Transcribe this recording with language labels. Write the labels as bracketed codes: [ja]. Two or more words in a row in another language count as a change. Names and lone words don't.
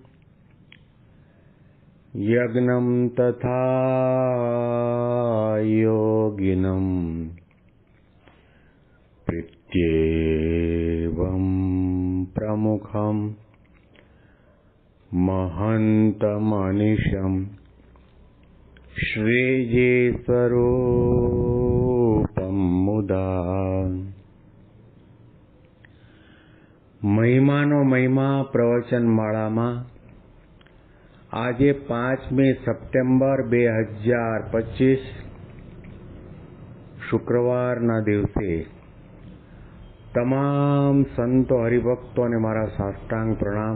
[sa] यज्ञं तथा योगिनं प्रीत्येवं प्रमुखं महन्तमनिशं श्रीजीस्वरूपं मुदा [gu] મહિમાનો મહિમા પ્રવચન માળામાં આજે 5મી સપ્ટેમ્બર 2025 શુક્રવારના દિવસે તમામ સંતો હરિભક્તોને મારા સાષ્ટાંગ પ્રણામ.